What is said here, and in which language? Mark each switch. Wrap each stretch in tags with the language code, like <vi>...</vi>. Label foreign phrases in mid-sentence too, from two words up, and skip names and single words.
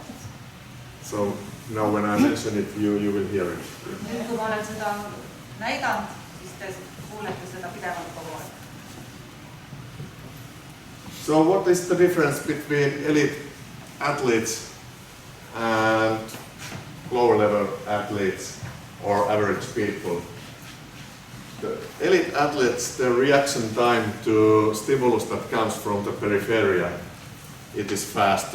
<en>So now when I mention it, you will hear it.</en> <et>Nüüd, kui ma olen seda näidanud, siis te kuulete seda pidevalt kogu aeg.</et> <en>So what is the difference between elite athletes and lower level athletes or average people? The elite athletes, their reaction time to stimulus that comes from the peripheral, it is faster.</en>